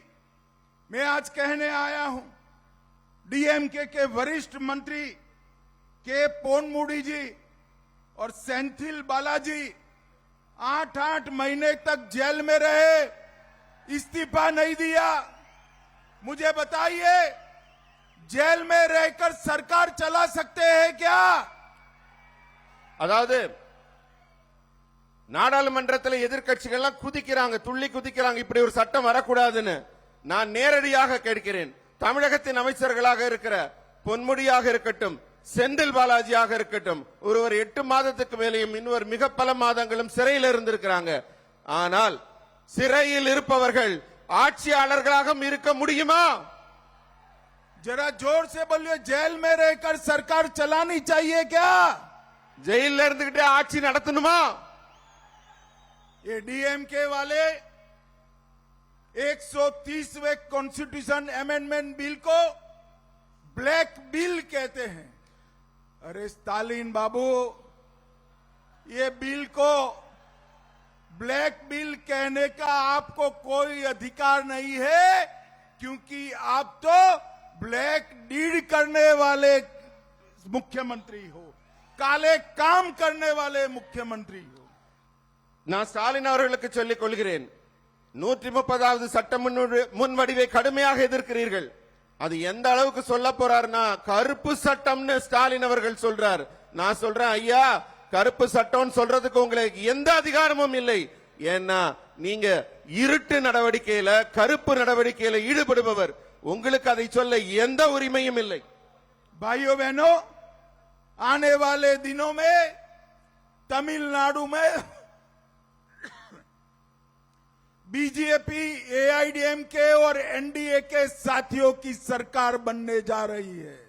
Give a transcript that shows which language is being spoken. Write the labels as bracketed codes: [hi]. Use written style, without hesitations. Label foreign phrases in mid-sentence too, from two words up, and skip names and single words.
[hi] मैं आज कहने आया हूं, डीएमके के वरिष्ठ मंत्री के पोनमुडी जी और सेंथिल बालाजी 8-8 महीने तक जेल में रहे, इस्तीफा नहीं दिया। मुझे बताइए, जेल में रहकर सरकार चला सकते हैं क्या? [ta] அதாவது நாடாளுமன்றத்தில் எதிர்க்கட்சிகள் குதிக்கிறாங்க, துள்ளி குதிக்கிறாங்க, இப்படி ஒரு சட்டம் வரக்கூடாதுன்னு. நான் நேரடியாக கேட்கிறேன், தமிழகத்தின் அமைச்சர்களாக இருக்கிற பொன்முடியாக இருக்கட்டும், செந்தில் பாலாஜியாக இருக்கட்டும், ஒருவர் 8 மாதத்துக்கு மேலேயும் இன்னொரு மிக பல மாதங்களும் சிறையில் இருந்திருக்கிறாங்க. ஆனால் சிறையில் இருப்பவர்கள் ஆட்சியாளர்களாக இருக்க முடியுமா? [hi] जरा जोर से बोलिए, जेल में रहकर सरकार चलानी चाहिए क्या? [ta] ஜெயில இருந்துகிட்டே ஆட்சி நடத்தணுமா? [hi] ये डीएमके वाले 130वें [en] constitution amendment bill [hi] को [en] black bill [hi] कहते हैं। अरे स्टालिन बाबू, ये बिल को [en] black bill [hi] कहने का आपको कोई अधिकार नहीं है, क्योंकि आप तो [en] black deed [hi] करने वाले मुख्यमंत्री हो, काले काम करने वाले मुख्यमंत्री हो। [ta] நான் ஸ்டாலின் அவர்களுக்கு சொல்லிக் கொள்கிறேன், 130வது சட்ட முன்வடிவை கடுமையாக எதிர்க்கிறீர்கள். அது எந்த அளவுக்கு சொல்ல போறாருன்னா, கருப்பு சட்டம்னு ஸ்டாலின் அவர்கள் சொல்றார். நான் சொல்றேன், ஐயா, கருப்பு சட்டம் சொல்றதுக்கு உங்களுக்கு எந்த அதிகாரமும் இல்லை. ஏன்னா நீங்க இருட்டு நடவடிக்கையில, கருப்பு நடவடிக்கையில ஈடுபடுபவர், உங்களுக்கு அதை சொல்ல எந்த உரிமையும் இல்லை. [hi] भाइयों बहनों, आने वाले दिनों में तमिलनाडु में बीजेपी, एआईडीएमके और एनडीए के साथियों की सरकार बनने जा रही है।